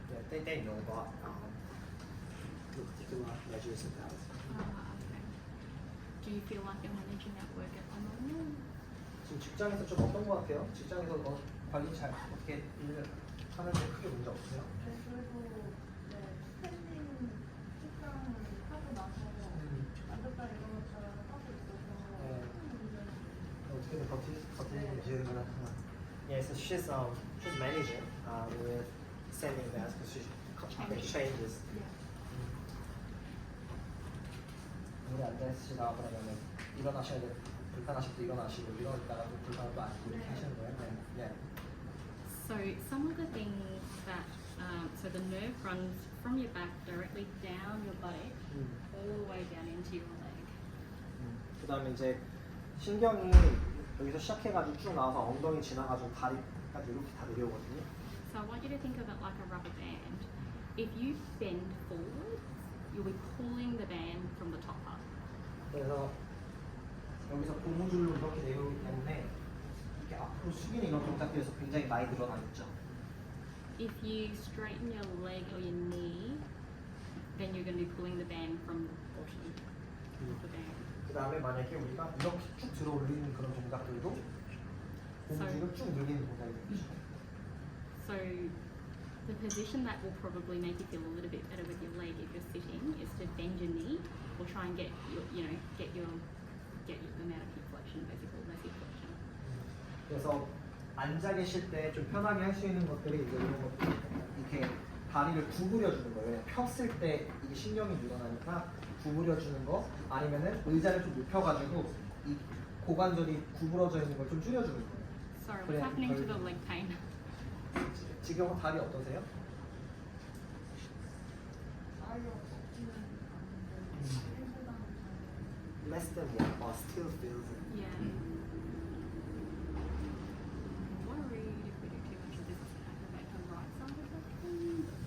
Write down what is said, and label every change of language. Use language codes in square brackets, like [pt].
[ko] 땡땡 이런 거 [en] particular measures in that. Okay. Do you feel like you're managing that work at the moment? [ko] 지금 직장에서 좀 어떤 거 같아요? 직장에서 관리 잘 어떻게 일을 하는데 크게 문제 없어요? 네, 그래도 스탠딩 측정을 하고 나서 앉았다 일어났다 하고 있어서 네. 큰 문제는 어떻게든 버티는 지는 [en] Yeah, so she's managing with sending that because she changes. [ko] 오늘 앉아있으시다가 그러면은 일어나셔야 돼. 불편하실 때 일어나시고 일어났다가 또 불편하면 안 이렇게 하시는 거예요? 네. [en] So some of the things that, so the nerve runs from your back directly down your buttock all the way down into your leg. [ko] 그 다음에 이제 신경이 여기서 시작해가지고 쭉 나와서 엉덩이 지나가지고 다리까지 이렇게 다 내려오거든요. [en] So I want you to think of it like a rubber band. If you bend forward, you'll be pulling the band from the top up. [ko] 그래서 여기서 고무줄로 이렇게 내려오기 때문에 이렇게 앞으로 숙이는 이런 동작들에서 굉장히 많이 늘어나 있죠. [en] If you straighten your leg or your knee, then you're going to be pulling the band from the bottom of the band. [ko] 그 다음에 만약에 우리가 이렇게 쭉 들어 올리는 그런 동작들도 고무줄을 쭉 늘리는 동작이 되죠. [en] So the position that will probably make you feel a little bit better with your leg if you're sitting is to bend your knee or try and get your amount of hip flexion, basically less hip flexion. [ko] 그래서 앉아 계실 때 좀 편하게 할 수 있는 것들이 이제 이런 것들 이렇게 다리를 구부려 주는 거예요. 왜냐면 폈을 때 이게 신경이 늘어나니까 구부려 주는 거 아니면은 의자를 좀 눕혀가지고 이 고관절이 구부러져 있는 걸 좀 줄여주는 거예요. [en] Sorry, [ko] 그래, [en] what's happening to [ko] 덜- [en] the leg pain? [ko] 지금 다리 어떠세요? 아예 없지는 않은데 생각보다는 잘 [en] Less than one, but still feels it. Yeah. Worried if we do too much of this, it's going to aggravate her right side of the pain.